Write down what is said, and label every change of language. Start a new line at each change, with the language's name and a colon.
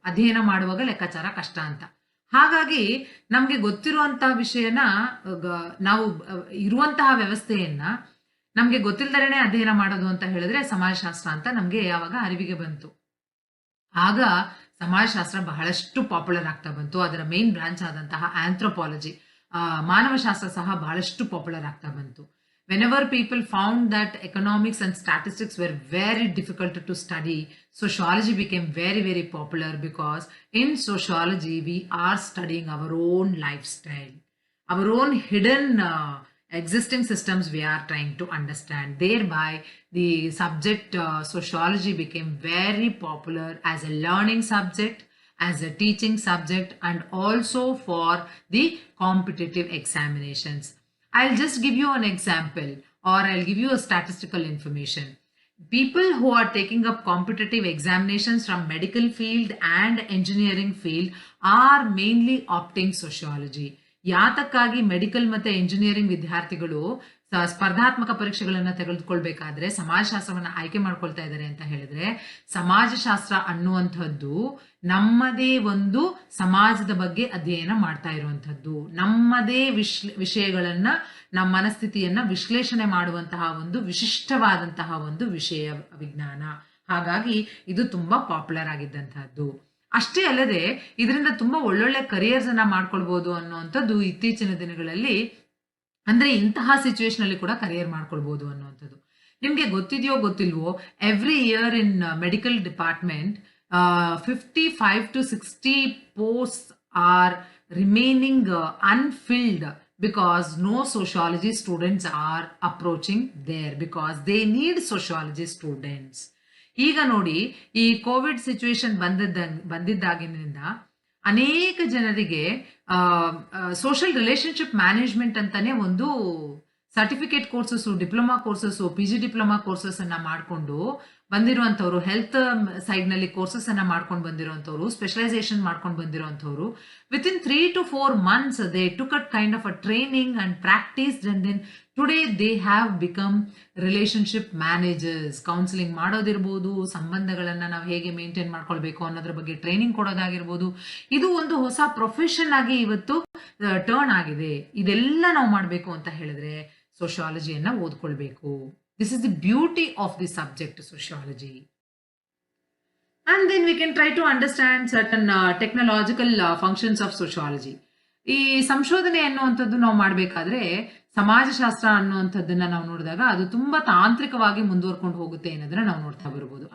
Kannada: ಅಧ್ಯಯನ ಮಾಡುವಾಗ ಲೆಕ್ಕಾಚಾರ ಕಷ್ಟ ಅಂತ. ಹಾಗಾಗಿ ನಮ್ಗೆ ಗೊತ್ತಿರುವಂತಹ ವಿಷಯನ ನಾವು ಇರುವಂತಹ ವ್ಯವಸ್ಥೆಯನ್ನ ನಮ್ಗೆ ಗೊತ್ತಿಲ್ಲದರೇನೆ ಅಧ್ಯಯನ ಮಾಡೋದು ಅಂತ ಹೇಳಿದ್ರೆ ಸಮಾಜಶಾಸ್ತ್ರ ಅಂತ ನಮ್ಗೆ ಯಾವಾಗ ಅರಿವಿಗೆ ಬಂತು, ಆಗ ಸಮಾಜಶಾಸ್ತ್ರ ಬಹಳಷ್ಟು ಪಾಪ್ಯುಲರ್ ಆಗ್ತಾ ಬಂತು. ಅದರ ಮೇನ್ ಬ್ರಾಂಚ್ ಆದಂತಹ ಆಂಥ್ರೋಪಾಲಜಿ, ಮಾನವಶಾಸ್ತ್ರ ಸಹ ಬಹಳಷ್ಟು ಪಾಪ್ಯುಲರ್ ಆಗ್ತಾ ಬಂತು.
English: Whenever people found that economics and statistics were very difficult to study, sociology became very, very popular, because in sociology we are studying our own lifestyle, our own hidden existing systems we are trying to understand. Thereby the subject sociology became very popular as a learning subject, as a teaching subject, and also for the competitive examinations. I'll just give you an example, or I'll give you a statistical information. People who are taking up competitive examinations from medical field and engineering field are mainly opting sociology.
Kannada: ಯಾತಕ್ಕಾಗಿ medical ಮತ್ತೆ engineering ವಿದ್ಯಾರ್ಥಿಗಳು ಸ್ಪರ್ಧಾತ್ಮಕ ಪರೀಕ್ಷೆಗಳನ್ನ ತೆಗೆದುಕೊಳ್ಬೇಕಾದ್ರೆ ಸಮಾಜಶಾಸ್ತ್ರವನ್ನ ಆಯ್ಕೆ ಮಾಡ್ಕೊಳ್ತಾ ಇದ್ದಾರೆ ಅಂತ ಹೇಳಿದ್ರೆ, ಸಮಾಜಶಾಸ್ತ್ರ ಅನ್ನುವಂಥದ್ದು ನಮ್ಮದೇ ಒಂದು ಸಮಾಜದ ಬಗ್ಗೆ ಅಧ್ಯಯನ ಮಾಡ್ತಾ ಇರುವಂಥದ್ದು, ನಮ್ಮದೇ ವಿಷಯಗಳನ್ನ, ನಮ್ಮ ಮನಸ್ಥಿತಿಯನ್ನ ವಿಶ್ಲೇಷಣೆ ಮಾಡುವಂತಹ ಒಂದು ವಿಶಿಷ್ಟವಾದಂತಹ ಒಂದು ವಿಷಯ ವಿಜ್ಞಾನ. ಹಾಗಾಗಿ ಇದು ತುಂಬಾ ಪಾಪ್ಯುಲರ್ ಆಗಿದ್ದಂತಹದ್ದು. ಅಷ್ಟೇ ಅಲ್ಲದೆ ಇದರಿಂದ ತುಂಬಾ ಒಳ್ಳೊಳ್ಳೆ ಕರಿಯರ್ಸ್ ಅನ್ನ ಮಾಡ್ಕೊಳ್ಬಹುದು ಅನ್ನುವಂಥದ್ದು ಇತ್ತೀಚಿನ ದಿನಗಳಲ್ಲಿ, ಅಂದ್ರೆ ಇಂತಹ ಸಿಚುವೇಶನ್ ಅಲ್ಲಿ ಕೂಡ ಕರಿಯರ್ ಮಾಡ್ಕೊಳ್ಬಹುದು ಅನ್ನುವಂಥದ್ದು. ನಿಮ್ಗೆ ಗೊತ್ತಿದೆಯೋ ಗೊತ್ತಿಲ್ವೋ,
English: Every year in medical department 55 to 60 posts are remaining unfilled because no sociology students are approaching there, because they need sociology students.
Kannada: ಈಗ ನೋಡಿ, ಈ ಕೋವಿಡ್ ಸಿಚುವೇಶನ್ ಬಂದಿದ್ದಾಗಿನಿಂದ ಅನೇಕ ಜನರಿಗೆ ಸೋಷಿಯಲ್ ರಿಲೇಶನ್ಶಿಪ್ ಮ್ಯಾನೇಜ್ಮೆಂಟ್ ಅಂತಾನೆ ಒಂದು certificate courses, diploma courses, P G diploma courses ಅನ್ನ ಮಾಡಿಕೊಂಡು ಬಂದಿರುವಂತವ್ರು, health side ನಲ್ಲಿ ಕೋರ್ಸಸ್ ಅನ್ನ ಮಾಡ್ಕೊಂಡು ಬಂದಿರುವಂತವ್ರು, ಸ್ಪೆಷಲೈಸೇಷನ್ ಮಾಡ್ಕೊಂಡು ಬಂದಿರುವಂತವ್ರು,
English: within 3 to 4 months they took a kind of a training and practiced, and then today they have become relationship managers.
Kannada: Counselling ಮಾಡೋದಿರ್ಬೋದು, ಸಂಬಂಧಗಳನ್ನ ನಾವು ಹೇಗೆ maintain ಮಾಡ್ಕೊಳ್ಬೇಕು ಅನ್ನೋದ್ರ ಬಗ್ಗೆ ಟ್ರೈನಿಂಗ್ ಕೊಡೋದಾಗಿರ್ಬೋದು, ಇದು ಒಂದು ಹೊಸ ಪ್ರೊಫೆಷನ್ ಆಗಿ ಇವತ್ತು ಟರ್ನ್ ಆಗಿದೆ. ಇದೆಲ್ಲ ನಾವು ಮಾಡಬೇಕು ಅಂತ ಹೇಳಿದ್ರೆ ಸೋಶಿಯಾಲಜಿಯನ್ನ ಓದ್ಕೊಳ್ಬೇಕು.
English: This is the beauty of the subject sociology. And then we can try to understand certain technological functions of sociology.
Kannada: ಈ ಸಂಶೋಧನೆ ಅನ್ನುವಂಥದ್ದು ನಾವು ಮಾಡಬೇಕಾದ್ರೆ ಸಮಾಜಶಾಸ್ತ್ರ ಅನ್ನುವಂಥದ್ದನ್ನ ನಾವು ನೋಡಿದಾಗ ಅದು ತುಂಬಾ ತಾಂತ್ರಿಕವಾಗಿ ಮುಂದುವರ್ಕೊಂಡು ಹೋಗುತ್ತೆ ಅನ್ನೋದನ್ನ ನಾವು ನೋಡ್ತಾ ಬರ್ಬೋದು.